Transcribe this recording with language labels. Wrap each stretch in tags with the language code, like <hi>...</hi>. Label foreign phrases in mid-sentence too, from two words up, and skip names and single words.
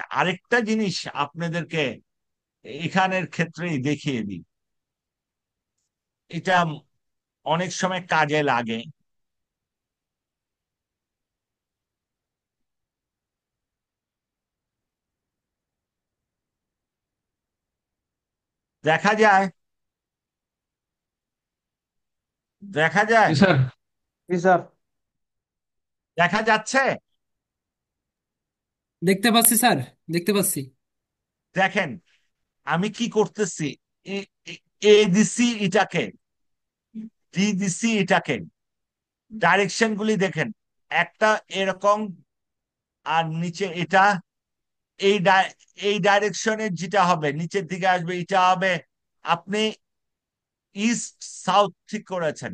<bn>আরেকটা জিনিস আপনাদেরকে এখানের ক্ষেত্রেই দেখিয়ে দিই, এটা অনেক সময় কাজে লাগে। দেখা যায়, দেখা যায়, জি স্যার। জি স্যার। দেখা যাচ্ছে। দেখতে পাচ্ছি স্যার, দেখতে পাচ্ছি। দেখেন আমি কি করতেছি, এ- এ- এ দিছি এটাকে, ডি দিছি এটাকে, ডাইরেকশন গুলি দেখেন, একটা এরকম, আর নিচে এটা, এই এই ডাইরেকশনের যেটা হবে নিচের দিকে আসবে, এটা হবে, আপনি</bn> <en>east south</en> <bn>ঠিক করেছেন।</bn>